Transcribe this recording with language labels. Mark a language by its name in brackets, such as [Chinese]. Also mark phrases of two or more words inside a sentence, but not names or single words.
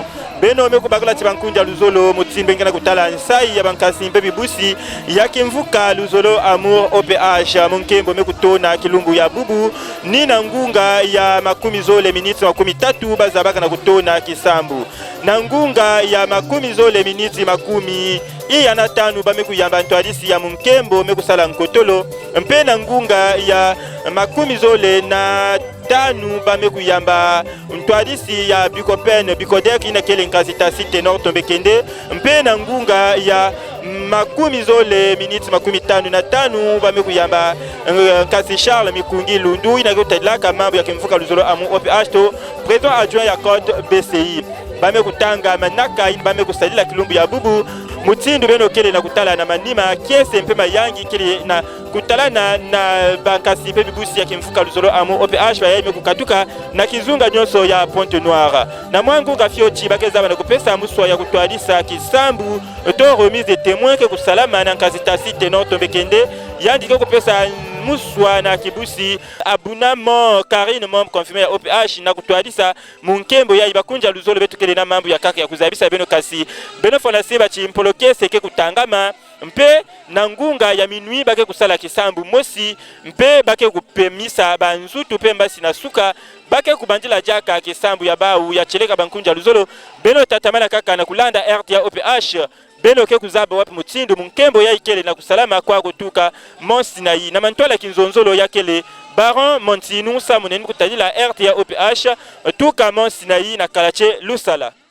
[Kituba (Democratic Republic of Congo)] Beno meko bakula tibankunja luzolo mutimbe ngana kutala nsai ya bankasi mpebi busi ya kimvuka luzolo amour OPH munkembo mekutona kilumbu ya bubu nina ngunga ya makumi zole miniti makumi tatu bazabaka na kutona kisambu na ngunga ya makumi zole miniti makumi iya na tanu bameku yamba ntwadisi ya munkembo mekusala nkotolo mpe na ngunga ya makumi zole na tanu bameku yamba ntwadisi ya bikopene bikodek ina kele nkasi tasi tenor tombekende mpe na ngunga ya makumi zole miniti makumi tanu na tanu bameku yamba nkasi Charles Mikungi Lundu ina kutadilaka mambo ya kimvuka luzolo amu OPH to [French] président adjoint [Kituba (Democratic Republic of Congo)] ya code BCI bameku tanga manaka in bameku sadila kilumbu ya bubu mutindu beno kele na kutala na manima kiese mpe mayangi kele na kutala na bankasi mpe bibusi ya kimfuka luzolo amu OPH bayeme kukatuka na kizunga nyonso ya Pointe Noire na mwangu gafiochi bakeza bana kupesa muswa ya kutwadisa kisambu to [French] remise de témoins [Kituba (Democratic Republic of Congo)] ke kusalama na nkasi tasi tenor tombekende yandike kupesa muswa na kibusi abunamo Karine [French] membre confirmé [Kituba (Democratic Republic of Congo)] ya OPH na kutwadisa munkembo ya ibakunja luzolo betu kele na mambo ya kaka ya kuzabisa beno kasi beno fonase bachi mpoloke seke kutangama mpe na ngunga ya minui bake kusala kisambu mosi mpe bake kupemisa banzutu pemba sina suka bake kubandila jaka kisambu ya bau ya cheleka bankunja luzolo beno tatamana kaka na kulanda RTA OPH beno ke kuzaba wapi mutindu munkembo ya ikele na kusalama kwa kutuka Monsinayi na mantola kinzonzolo ya kele Baron Montinu sa muneni kutadila RTA OPH tuka Monsinayi na kalache lusala.